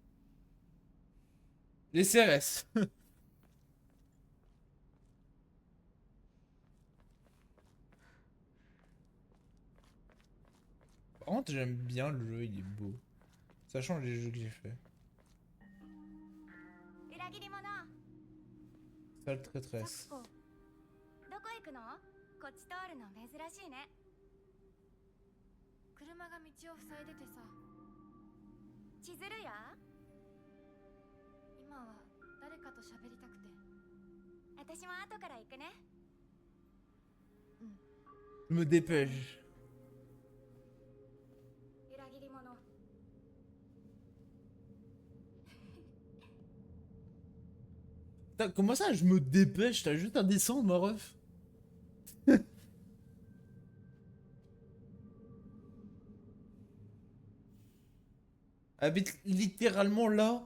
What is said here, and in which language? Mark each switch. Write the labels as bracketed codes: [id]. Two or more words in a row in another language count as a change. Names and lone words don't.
[fr] Les CRS. Par contre, j'aime bien le jeu, il est beau. Ça change les jeux que j'ai fait. [ja] 裏切り者 [fr] Sale サク traîtresse. [ja] コどこ行くのこっち通るの珍しいね車が道を塞いでてさ、千鶴や今は誰かと喋りたくて。私も後から行くね [fr] Je me dépêche. [ja] 裏切り者 [fr] Putain, comment ça, je me dépêche? T'as juste à descendre, ma ref. Habite littéralement là.